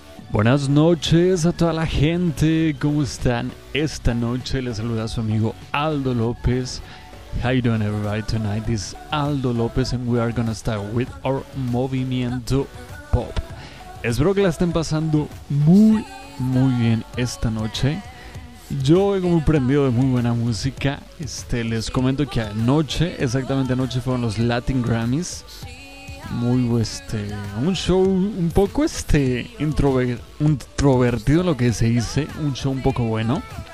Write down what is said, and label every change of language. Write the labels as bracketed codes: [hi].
[es] Buenas noches a toda la gente, ¿cómo están esta noche? Les saluda su amigo Aldo López. [en] How you doing everybody tonight? This is Aldo López and we are gonna start with our Movimiento Pop. [es] Espero que la estén pasando muy, muy bien esta noche. Yo vengo muy prendido de muy buena música. Les comento que anoche, exactamente anoche, fueron los Latin Grammys. Muy un show un poco introvertido en lo que se dice, un show un poco bueno.